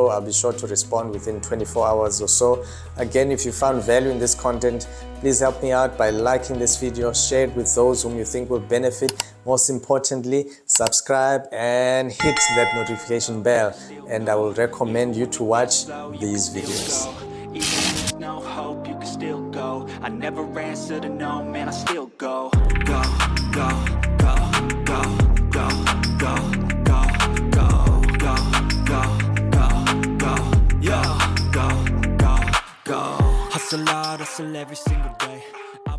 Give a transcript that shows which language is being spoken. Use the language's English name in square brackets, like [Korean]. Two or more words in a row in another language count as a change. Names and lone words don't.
[English] I'll be sure to respond within 24 hours or so. Again, if you found value in this content, please help me out by liking this video, share it with those whom you think will benefit. Most importantly, subscribe and hit that notification bell, and I will recommend you to watch these videos. No hope, you can still go. I never answer to no, man, I still go. Go, go, go, go, go, go, go, go, go, go, go, go, yeah, go, go, go. Hustle hard, hustle every single day.